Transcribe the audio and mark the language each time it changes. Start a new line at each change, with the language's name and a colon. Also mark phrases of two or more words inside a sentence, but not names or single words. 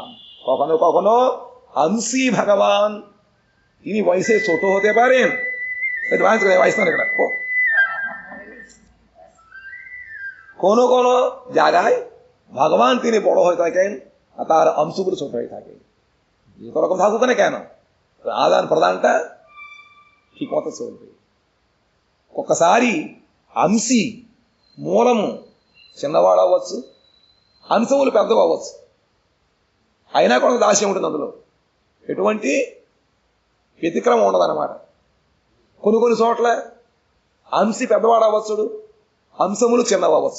Bangla: কখনো কখনো অংশী ভগবান তিনি বয়সে ছোট হতে পারেন, কোনো কোনো জায়গায় ভগবান তিনি বড় হয়ে থাকেন, তার অংশগুলো ছোট হয়ে থাকে। যেরকম থাকুক না কেন, আদান প্রদানটা ঠিক মতো চলবে।
Telugu: ఒక్కసారి అంశి మూలము చిన్నవాడు అవ్వచ్చు, అంశములు పెద్దవి అవ్వచ్చు, అయినా కూడా దాస్యం ఉంటుంది. అందులో ఎటువంటి వ్యతిక్రమం ఉండదన్నమాట. కొన్ని కొన్ని చోట్ల అంశి పెద్దవాడు అవ్వచ్చు, అంశములు చిన్నవి అవ్వచ్చు.